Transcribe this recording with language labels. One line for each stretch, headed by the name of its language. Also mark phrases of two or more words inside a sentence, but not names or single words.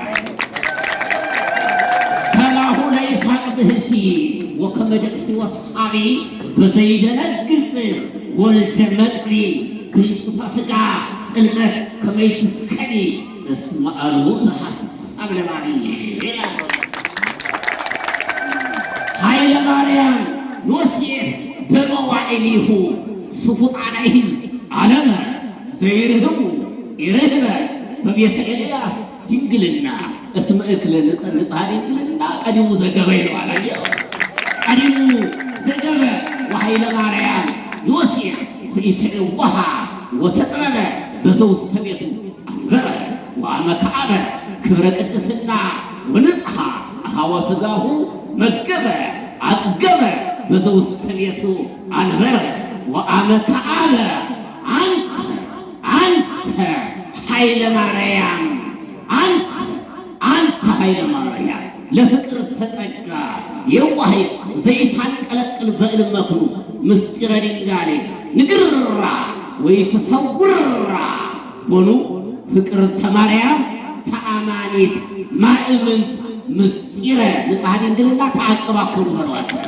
Geez: ከማሁ ለይስሐቅ ብህሲ ወከመ ደቅሲ ወሰሓቢ በዘይደነግጽ ወልደ መጥሪ ብልጡተ ሥጋ ጽልመት ከመ ይትስከኒ እስመ አልቦ ዘሐሳብ ለማርየ ይላል። ኃይለ ማርያም ዮሴፍ በመዋዕሊሁ ስፉጣነ ይሕዝ ዓለመ ዘይርህቡ ይርህበ በቤተ ኤልያስ ድንግልና እስመ እክለ ንጽሐ ድንግልና ቀዲሙ ዘገበ ይለዋል። ቀዲሙ ዘገበ ወኃይለ ማርያም ዮሴፍ ዘኢተዕወሃ ወተጥበበ በዘውስተ ቤቱ አንበረ ወአመከአበ ክብረ ቅድስና ወንጽሐ አኀወ ሥጋሁ መገበ አጥገበ በዘውስተ ቤቱ አንበረ ወአመከአበ አንተ ኃይለ ማርያም አንተ ኃይለ ማርያም ለፍቅር ተጸጋ የዋህ ዘይታንቀለቅል በእልመክሩ ምስጢረ ድንጋሌ ንግራ ወይ ተሰውራ ቦኑ ፍቅርተ ማርያም ተአመ አማኒት ማእምንት ምስጢረ ንጽሐ ድንግልና ተአቅባ ኩሉ መርዋት